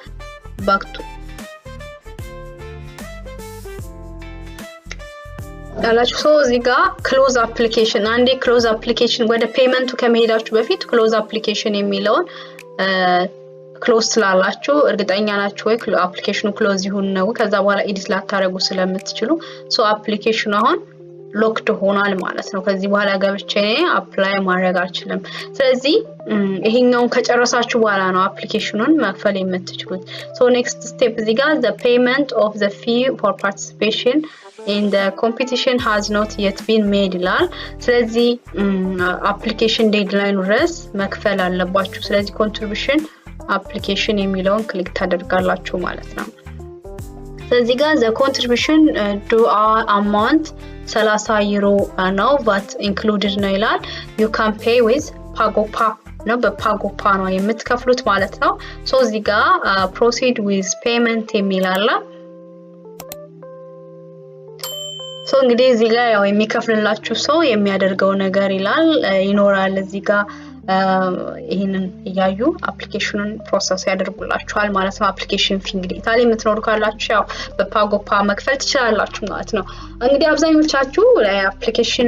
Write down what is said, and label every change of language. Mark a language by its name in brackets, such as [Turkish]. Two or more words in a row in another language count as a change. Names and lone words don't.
[Amharic] ባክቱ ያላችሁ ሰው እዚህ ጋር [English] close application [Amharic] አንዴ [English] close application [Amharic] ወደ ፔመንቱ ከመሄዳችሁ በፊት [English] close application [Amharic] የሚለውን ክሎዝ ስላላችሁ እርግጠኛ ናችሁ ወይ አፕሊኬሽኑ ክሎዝ ይሁን ነው ከዛ በኋላ ኤዲት ላታረጉ ስለምትችሉ ሶ አፕሊኬሽኑ አሁን ሎክድ ሆኗል ማለት ነው ከዚህ በኋላ ገብቼ አፕላይ ማድረግ አልችልም ስለዚህ ይሄኛውን ከጨረሳችሁ በኋላ ነው አፕሊኬሽኑን መክፈል [English] የምትችሉት so next step [Amharic] እዚህ ጋር [English] the payment of the fee for participation in the competition has not yet been made [Amharic] ይላል ስለዚህ [English] application deadline [Amharic] ድረስ መክፈል አለባችሁ ስለዚህ [English] contribution application [Amharic] የሚለውን ክሊክ ታደርጋላችሁ ማለት ነው ስለዚህ ጋር [English] the contribution due amount [Amharic] 30 ዩሮ ነው [English] VAT included [Amharic] ነው ይላል [English] you can pay with Pagopa [Amharic] ነው በፓጎፓ ነው የምትከፍሉት ማለት ነው ሶ እዚህ ጋር [English] proceed with payment [Amharic] የሚላል ሶ እንግዲህ እዚህ ጋር ያው የሚከፍልላችሁ ሰው የሚያደርገው ነገር ይኖራል እዚህ ጋር ይሄንን ያዩ አፕሊኬሽኑን ፕሮሰስ ያደርጉላችኋል ማለት ነው [English] application fee [Amharic] እንግዲህ ኢታሊ የምትኖሩ ካላችሁ ያው በፓጎፓ መክፈል ትችላላችሁ ማለት ነው እንግዲህ አብዛኞቻችሁ አፕሊኬሽን